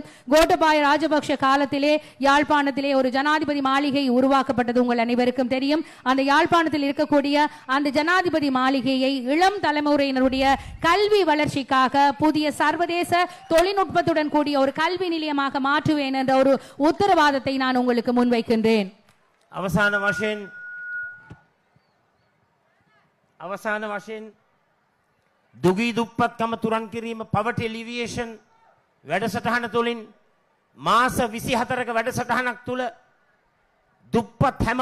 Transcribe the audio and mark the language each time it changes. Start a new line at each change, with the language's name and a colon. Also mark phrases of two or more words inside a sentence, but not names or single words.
Tamil: கோட்டபாய ராஜபக்ஷ காலத்திலே யாழ்ப்பாணத்திலே ஒரு ஜனாதிபதி மாளிகை உருவாக்கப்பட்டது உங்கள் அனைவருக்கும் தெரியும். அந்த யாழ்ப்பாணத்தில் இருக்கக்கூடிய அந்த ஜனாதிபதி மாளிகையை இளம் தலைமுறையினருடைய கல்வி வளர்ச்சிக்காக புதிய சர்வதேச தொழில்நுட்பத்துடன் கூடிய ஒரு கல்வி நிலையமாக மாற்றுவேன் என்ற ஒரு உத்தரவாதத்தை நான் உங்களுக்கு முன்வைக்கின்றேன்.
Sinhala: අවසාන වශයෙන් දුගී දුප්පත්කම තුරන් කිරීම
English: poverty alleviation
Sinhala: වැඩසටහන තුලින් මාස 24ක වැඩසටහනක් තුල දුප්පත් හැම